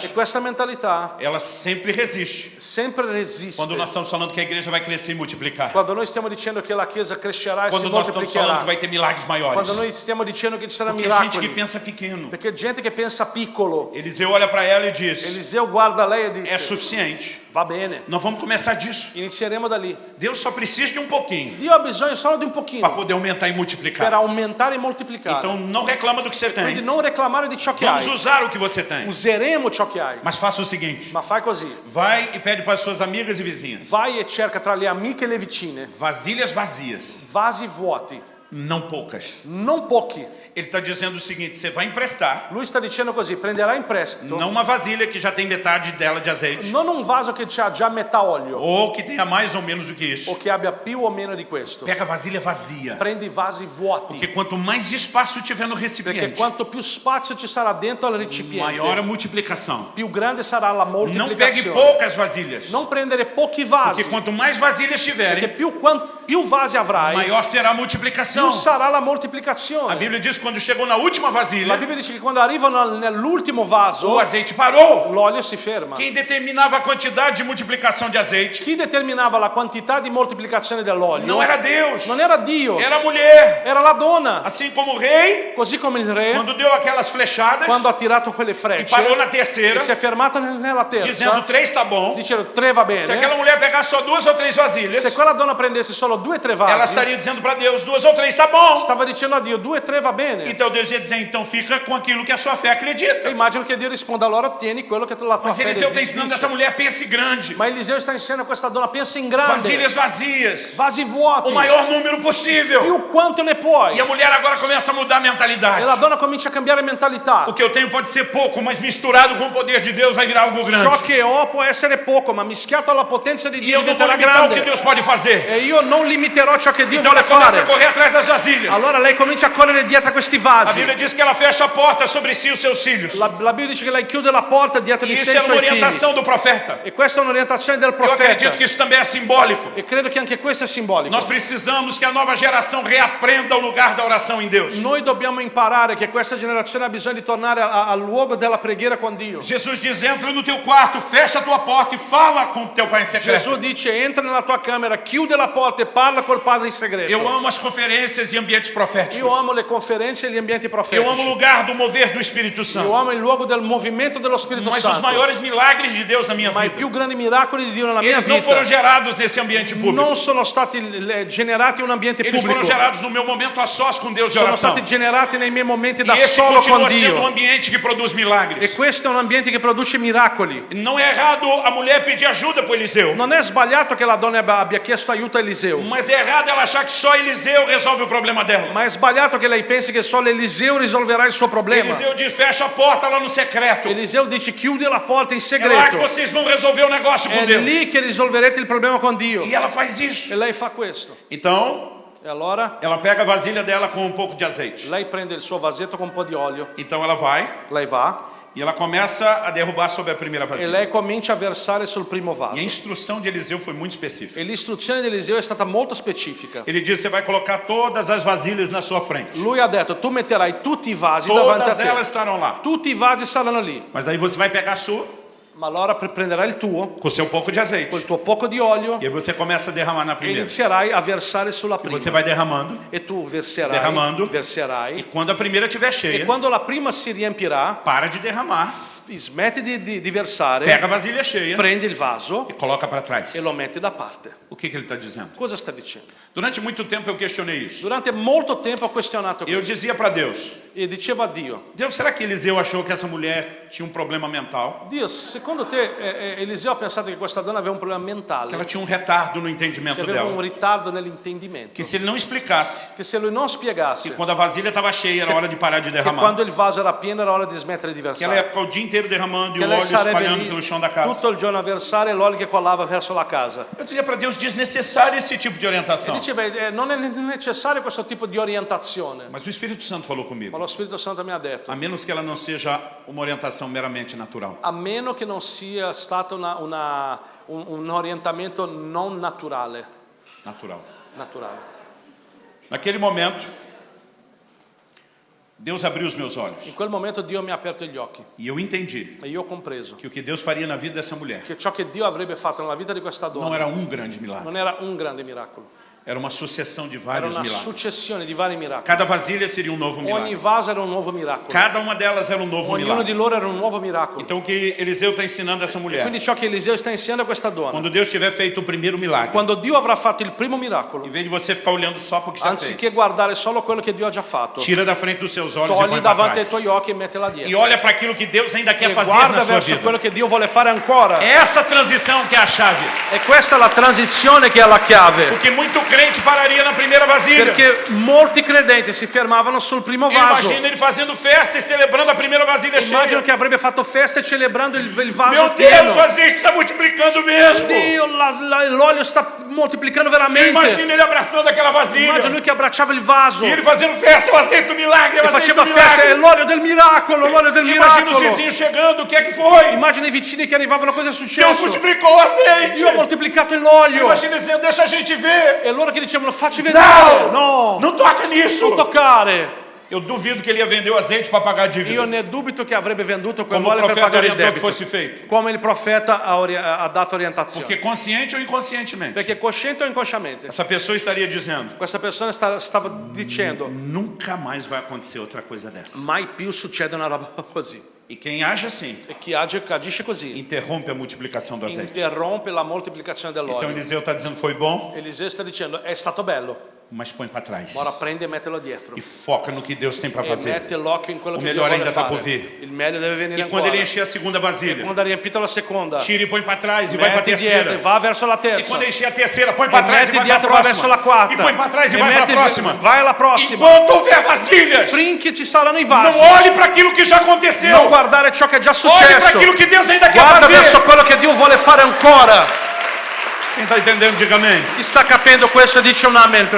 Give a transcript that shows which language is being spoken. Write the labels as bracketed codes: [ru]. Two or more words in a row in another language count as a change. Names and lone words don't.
[it] E questa mentalità [pt] ela sempre resiste. sempre resiste. Quando nós estamos falando que a igreja vai crescer e multiplicar. [it] Quando noi stiamo dicendo che la Chiesa crescerà e si [pt] Quando nós estamos falando [it] moltiplicherà. [pt] que vai ter milagres maiores. [it] Quando noi stiamo dicendo che ci saranno [pt] Porque gente que [it] miracoli. [pt] pensa pequeno. [it] Perché gente che pensa piccolo. [pt] Eliseu olha para ela e diz: [it] Eliseo guarda lei e [pt] é [it] dice: [pt] suficiente. [it] va bene, [pt] Nós vamos começar disso. [it] inizieremo da lì. [pt] Deus só precisa de um pouquinho [it] Dio ha bisogno solo di un [pt] para [it] pochino [pt] poder aumentar e [it] per [pt] multiplicar. [it] aumentare e moltiplicare. [pt] Então não reclama do que você [it] Quindi [pt] tem. [it] non reclamare di ciò che [pt] Vamos [it] hai. [pt] usar o que você tem. [it] Useremo ciò che hai. [pt] Mas faça o seguinte: [it] Ma fai così. [pt] vai e pede para as suas amigas e vizinhas [it] Vai e cerca tra le amiche e le vicine [pt] vasilhas vazias, [it] vasi vuoti, [pt] não poucas. [it] non pochi. [pt] Ele está dizendo o seguinte: você vai emprestar, [it] Lui sta dicendo così: prenderà in prestito [pt] não uma vasilha que já tem metade dela de azeite, [it] non un vaso che ha già metà olio [pt] ou que tenha mais ou menos do que [it] o [pt] isso. [it] che abbia più o meno di questo. [pt] Pega a vasilha vazia, [it] Prendi i vasi vuoti, [pt] porque quanto mais espaço tiver no [it] perché [pt] recipiente, [it] quanto più spazio ci sarà dentro al [pt] maior a [it] recipiente, [pt] multiplicação. [it] più grande sarà la [pt] Não pegue [it] moltiplicazione. [pt] poucas vasilhas, [it] Non prendere pochi [pt] porque [it] vasi, [pt] quanto mais vasilhas [it] perché [pt] tiverem, [it] più vasi avrai, [pt] maior será a [it] più [pt] multiplicação. [it] sarà la [pt] A [it] moltiplicazione. [pt] Bíblia diz que quando chegou na última [it] La [pt] vasilha, [it] Bibbia dice che quando arrivano nell'ultimo [pt] o [it] vaso, [pt] azeite parou. [it] l'olio si ferma. [pt] Quem determinava a quantidade de multiplicação de azeite [it] Chi determinava la quantità di moltiplicazione dell'olio [pt] não era Deus, [it] non era Dio, [pt] era a mulher. [it] era la donna. [pt] Assim como o rei, [it] Così come il re, [pt] quando deu aquelas flechadas [it] quando ha tirato quelle [pt] e parou na [it] frecce, [pt] terceira, [it] e si è fermato nella [pt] dizendo [it] terza, [pt] 3 tá bom. [it] dicendo 3 va [pt] Se aquela [it] bene. [pt] mulher pegasse só 2 ou 3 vasilhas, [it] Se quella donna prendesse solo 2 o 3 [pt] ela [it] vasi, [pt] estaria dizendo para Deus: 2 ou 3 tá bom. [it] stava dicendo a Dio 2 o 3 va bene. [pt] Então Deus ia dizer: então fica com aquilo que a sua fé Eu acredita. [it] immagino che Dio risponda: allora ottieni quello che la tua [pt] Mas [it] fede [pt] Eliseu está [it] dice. [pt] ensinando essa mulher: pense grande, [it] Ma Eliseo sta insegnando a questa donna: pensa in grande, [pt] vasilhas vazias, [it] vasi vuoti, [pt] o maior número possível. [it] più quanto ne puoi. [pt] E a mulher agora começa a mudar a mentalidade. [it] E la donna comincia a cambiare mentalità. [pt] O que eu tenho pode ser pouco, mas misturado com o poder de Deus vai virar algo grande. [it] Ciò che ho può essere poco, ma mischiato alla potenza di [pt] E [it] Dio [pt] eu não vou [it] diventerà [pt] limitar o que [it] grande. [pt] Deus pode fazer. [it] E io non limiterò ciò che Dio [pt] Então [it] vuole [pt] ela começa a [it] fare. [pt] correr atrás das vasilhas. [it] Allora lei comincia a correre dietro a questi [pt] A [it] vasi. [pt] Bíblia diz que ela fecha a porta sobre si e os seus filhos. [it] La Bibbia dice che lei chiude la porta dietro [pt] E [it] di [pt] isso [it] sé e [pt] é [it] i [pt] uma [it] suoi figli. [pt] orientação do profeta. [it] E questa è un'orientazione del [pt] Eu acredito [it] profeta. [pt] que isso também é simbólico. [it] E credo che anche questo è simbolico. [pt] Nós precisamos que a nova geração reaprenda o lugar da oração em Deus. [it] Noi dobbiamo imparare che questa generazione ha bisogno di tornare al luogo della preghiera con Dio. [pt] Jesus diz: entra no teu quarto, fecha a tua porta e fala com o teu pai em secreto. [it] Gesù dice: entra nella tua camera, chiude la porta e parla col Padre in segreto. [pt] Eu amo as conferências e ambientes proféticos. [it] Io amo le conferenze e gli ambienti [pt] Eu amo o [it] profetici. [pt] lugar do mover do Espírito [it] Io [pt] Santo. [it] amo il luogo del movimento dello Spirito [pt] Mas os [it] Santo. [pt] maiores milagres de Deus na minha [it] Ma i [pt] vida, [it] più grandi miracoli di Dio nella mia [pt] eles não foram [it] vita [pt] gerados nesse ambiente público. [it] non sono stati generati in un ambiente [pt] Eles foram [it] pubblico, [pt] gerados no meu momento a sós com Deus de [it] sono [pt] oração. [it] stati generati nei miei momenti [pt] E [it] da [pt] esse [it] solo con [pt] continua sendo um [it] Dio. [pt] ambiente que produz [it] E [pt] milagres. [it] questo è un ambiente che produce miracoli. [pt] Não é errado a mulher pedir ajuda para Eliseu, [it] Non è sbagliato che la donna abbia chiesto aiuto a Eliseo, [pt] mas é errado ela achar que só Eliseu resolve o problema dela. [it] ma è sbagliato che lei pensi che solo Eliseo risolverà il suo problema. [pt] Eliseu diz: fecha a porta lá no secreto. [it] Eliseo dice: chiude la porta in [pt] É lá que [it] segreto. [pt] vocês vão resolver o negócio com [it] È [pt] Deus. [it] lì che risolverete il problema con Dio. [pt] E ela faz isso. [it] E lei fa questo. [pt] Então, [it] E allora [pt] ela pega a vasilha dela com um pouco de azeite. [it] lei prende il suo vasetto con un po' di olio, [pt] Então ela vai [it] lei va [pt] E ela começa a derrubar sobre a primeira [it] e [pt] vasilha. [it] lei comincia a versare sul primo vaso. [pt] E a instrução de Eliseu foi muito específica. [it] E l'istruzione di Eliseo è stata molto specifica. [pt] Ele diz: você vai colocar todas as vasilhas na sua frente. [it] Lui ha detto, tu metterai tutti i vasi davanti a [pt] Todas elas [it] te. [pt] estarão lá. [it] Tutti i vasi saranno lì. [pt] Mas daí você vai pegar a sua, [it] Ma allora prenderai il tuo, [pt] com o seu pouco de azeite. [it] col tuo poco di olio, [pt] E aí você começa a derramar na [it] e [pt] primeira. [it] inizierai a versare sulla [pt] E [it] prima. [pt] você vai derramando. [it] E tu verserai, [pt] Derramando. E [it] verserai. [pt] quando a primeira estiver [it] E [pt] cheia, [it] quando la prima si riempirà, [pt] para de derramar. [it] smetti di versare, [pt] Pega a vasilha cheia [it] prendi il vaso [pt] e coloca para trás. [it] e lo metti da parte. [pt] O que ele está dizendo? [it] Cosa sta dicendo? [pt] Durante muito tempo eu questionei isso. [it] Durante molto tempo ho questionato [pt] Eu [it] questo [pt] dizia para Deus: [it] e dicevo a Dio, [pt] Deus, será que Eliseu achou que essa mulher tinha um problema mental? [it] Dio, secondo te Eliseo ha pensato che questa donna aveva un problema [pt] Que [it] mentale, [pt] ela tinha um retardo no [it] che [pt] entendimento [it] aveva un [pt] dela? [it] ritardo nell'intendimento, [pt] Que se ele não explicasse [it] che se lui non spiegasse [pt] que quando a vasilha estava cheia era hora de parar de [it] che [pt] derramar, [it] quando il vaso era pieno era ora di smettere di [pt] que ela ia [it] versare, [pt] ficar o dia inteiro derramando e [it] che [pt] o [it] lei [pt] óleo [it] sarebbe [pt] espalhando [it] lì [pt] pelo chão da casa. [it] tutto il giorno a versare e l'olio che colava verso la casa. [pt] Eu dizia para Deus: desnecessário esse tipo de [it] E [pt] orientação. [it] diceva, non è necessario questo tipo di orientazione, [pt] Mas o Espírito Santo falou [it] ma [pt] comigo: [it] lo Spirito Santo mi ha detto, [pt] a menos que ela não seja uma orientação meramente natural. [it] a meno che non sia stato un orientamento non naturale. [pt] Naquele momento, Deus abriu os meus olhos [it] In quel momento Dio mi ha aperto gli occhi [pt] e eu entendi [it] e io ho compreso [pt] que o que Deus faria na vida dessa mulher [it] che ciò che Dio avrebbe fatto nella vita di questa [pt] não [it] donna [pt] era um grande milagre, [it] non era un grande miracolo, [pt] era uma sucessão de [it] era [pt] vários [it] una [pt] milagres. [it] successione di vari miracoli. [pt] Cada vasilha seria um novo [it] Ogni [pt] milagre. [it] vaso era un nuovo miracolo, [pt] Cada uma delas era um novo [it] ognuno di [pt] milagre. [it] loro era un nuovo miracolo. [pt] Então o que Eliseu está ensinando a essa mulher? [it] Quindi ciò che Eliseo sta insegnando a questa donna, [pt] Quando Deus tiver feito o primeiro milagre, [it] quando Dio avrà fatto il primo [pt] em [it] miracolo, [pt] vez de você ficar olhando só para o que já [it] anziché [pt] fez, [it] guardare solo quello che Dio ha già fatto, [pt] tira da frente dos seus olhos e [it] togli [pt] põe para [it] davanti ai [pt] trás. [it] tuoi occhi e mettila [pt] E [it] dietro [pt] olha para aquilo que Deus ainda quer [it] e [pt] fazer [it] guarda [pt] na sua [it] verso [pt] vida. [it] quello che Dio vuole fare ancora. [pt] Essa transição que é a chave. [it] E questa è la transizione che è la chiave, [pt] Porque muito crente pararia na primeira vasilha. [it] perché molti credenti si fermavano sul primo vaso. [pt] Imagina ele fazendo festa e celebrando a primeira vasilha [it] Immagino [pt] cheia. [it] che avrebbe fatto festa e celebrando il vaso [pt] Meu Deus, [it] pieno. [pt] o azeite está multiplicando mesmo. [it] Dio, l'olio sta moltiplicando veramente. [pt] Imagina ele abraçando aquela vasilha. [it] Immagino lui che abbracciava il vaso [pt] E ele fazendo festa, o azeite do milagre, o [it] e [pt] azeite [it] faceva [pt] do [it] festa, è [pt] milagre. [it] l'olio del miracolo, l'olio del [pt] Imagina os [it] miracolo. [pt] vizinhos chegando, o que é que foi? [it] Immagina i vicini che arrivavano, cosa è [pt] Deus [it] successo? [pt] multiplicou o azeite. [it] Dio ha moltiplicato l'olio. [pt] Imagina dizendo, deixa a gente ver. [it] E loro che dicevano, facci vedere. No, [pt] Não toca nisso. [it] non toccare. [pt] Eu duvido que ele ia vender o azeite para pagar a dívida. [it] Io ne dubito che avrebbe venduto [pt] Como o [it] quell'olio per [pt] profeta [it] pagare il [pt] orientou que [it] debito. [pt] fosse feito. [it] Come il profeta ha dato orientazione. [pt] Porque consciente ou inconscientemente, [it] Perché cosciente o inconsciamente, [pt] essa pessoa estaria dizendo: [it] questa persona stava dicendo, [pt] nunca mais vai acontecer outra coisa dessa. [it] mai più succede una roba così. [pt] E quem age assim, [it] E chi agisce così [pt] interrompe a multiplicação do azeite. [it] interrompe la moltiplicazione [pt] Então [it] dell'olio. [pt] Eliseu está dizendo: foi bom, [it] Eliseo sta dicendo, è stato bello, [pt] mas põe para trás. [it] ma ora prendi e mettilo dietro. [pt] E foca no que Deus tem para [it] E [pt] fazer. [it] mette l'occhio in quello [pt] O [it] che Dio [pt] melhor [it] vuole [pt] ainda está [it] fare. [pt] por vir. [it] Il meglio deve venire [pt] E quando [it] ancora. [pt] ele encher a segunda vasilha, [it] Quando ha riempito la seconda, [pt] tira e põe para trás e vai para a [it] metti dietro e [pt] terceira. [it] va verso la [pt] E [it] terza. [pt] quando encher a terceira, põe [it] E [pt] para trás e [it] metti [pt] vai para a [it] dietro e va verso la [pt] próxima. [it] quarta. [pt] E põe para trás e [it] E [pt] vai para a [it] metti- [pt] próxima. [it] vai alla prossima. [pt] Enquanto houver vasilhas, [it] Finché ci saranno i [pt] não [it] vasi. [pt] olhe para aquilo que já aconteceu. [it] Non guardare ciò che è già [pt] Olhe para [it] successo. [pt] aquilo que Deus ainda quer [it] Guarda verso [pt] fazer. [it] quello che Dio vuole fare ancora. [pt] Quem está entendendo, diga amém. [it] Chi sta capendo questo dice un amen, per